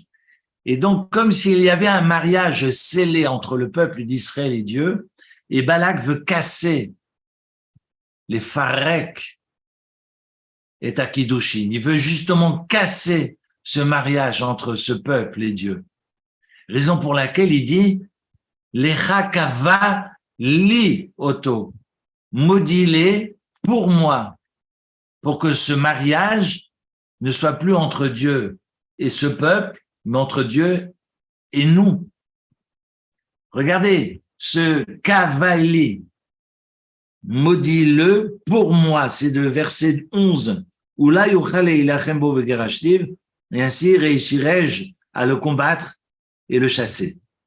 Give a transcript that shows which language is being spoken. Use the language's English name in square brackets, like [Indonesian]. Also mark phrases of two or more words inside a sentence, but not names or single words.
[French] Et donc, comme s'il y avait un mariage scellé entre le peuple d'Israël et Dieu, et Balak veut casser les [Hebrew] לפרק את הקידושין. [French] Il veut justement casser ce mariage entre ce peuple et Dieu. Raison pour laquelle il dit [Hebrew] לכה קבה לי אתו, [French] maudis-les pour moi, pour que ce mariage ne soit plus entre Dieu et ce peuple, mais entre Dieu et nous. Regardez, ce kavali, maudis-le pour moi, c'est le verset 11, où là, et ainsi réussirai-je à le combattre et le chasser.